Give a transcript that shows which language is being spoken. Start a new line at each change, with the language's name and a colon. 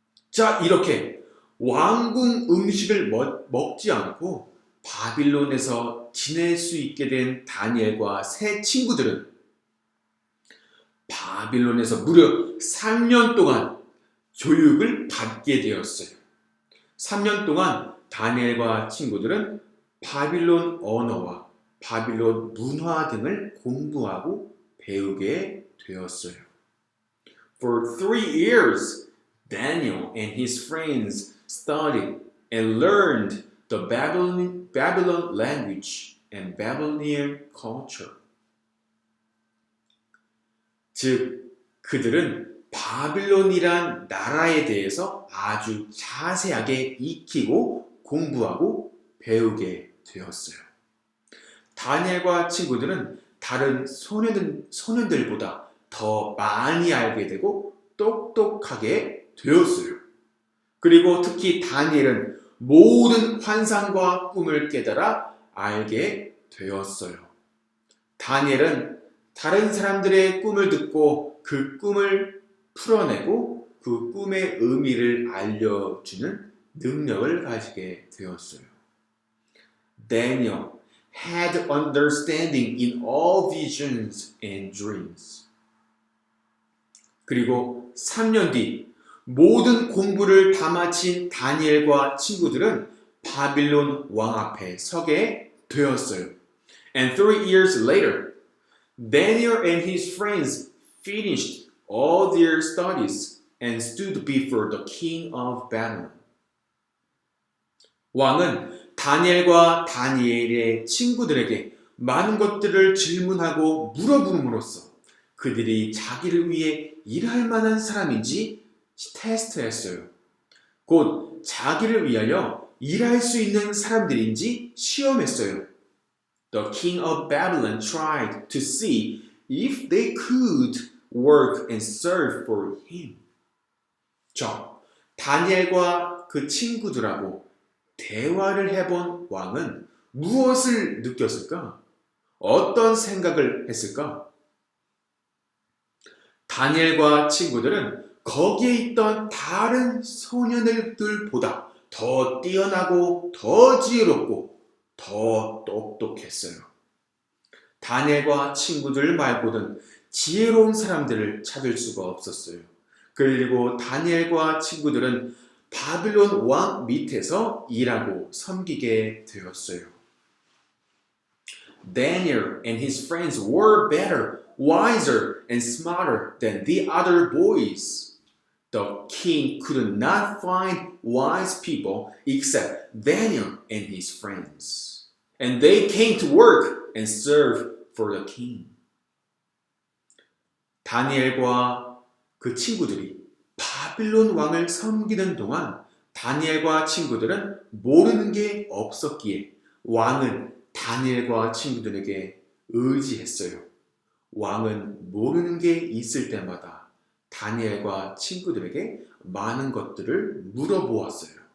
Korean: 자, 이렇게 왕궁 음식을 먹지 않고 바빌론에서 지낼 수 있게 된 다니엘과 세 친구들은 바빌론에서 무려 3년 동안 교육을 받게 되었어요. 3년 동안 다니엘과 친구들은 바빌론 언어와 바빌론 문화 등을 공부하고 배우게 되었어요.
English: For 3 years, Daniel and his friends studied and learned the Babylon language and Babylonian culture.
Korean: 즉, 그들은 바빌론이란 나라에 대해서 아주 자세하게 익히고 공부하고 배우게 되었어요. 다니엘과 친구들은 다른 소년들보다 더 많이 알게 되고 똑똑하게 되었어요. 그리고 특히 다니엘은 모든 환상과 꿈을 깨달아 알게 되었어요. 다니엘은 다른 사람들의 꿈을 듣고 그 꿈을 풀어내고 그 꿈의 의미를 알려주는 능력을 가지게 되었어요.
English: Daniel had understanding in all visions and dreams.
Korean: 그리고 3년 뒤 모든 공부를 다 마친 다니엘과 친구들은 바빌론 왕 앞에 서게 되었어요.
English: And 3 years later, Daniel and his friends finished all their studies and stood before the king of Babylon.
Korean: 왕은 다니엘과 다니엘의 친구들에게 많은 것들을 질문하고 물어봄으로써 그들이 자기를 위해 일할 만한 사람인지 테스트했어요. 곧 자기를 위하여 일할 수 있는 사람들인지 시험했어요.
English: The king of Babylon tried to see if they could work and serve for him.
Korean: 다니엘과 그 친구들하고 대화를 해본 왕은 무엇을 느꼈을까? 어떤 생각을 했을까? 다니엘과 친구들은 거기에 있던 다른 소년들보다 더 뛰어나고 더 지혜롭고 더 똑똑했어요. 다니엘과 친구들 말고는 지혜로운 사람들을 찾을 수가 없었어요. 그리고 다니엘과 친구들은 바빌론 왕 밑에서 일하고 섬기게 되었어요.
English: Daniel and his friends were better, wiser, and smarter than the other boys. The king could not find wise people except Daniel and his friends. And they came to work and serve for the king.
Korean: 다니엘과 그 친구들이 바빌론 왕을 섬기는 동안 다니엘과 친구들은 모르는 게 없었기에 왕은 다니엘과 친구들에게 의지했어요. 왕은 모르는 게 있을 때마다 다니엘과 친구들에게 많은 것들을 물어보았어요.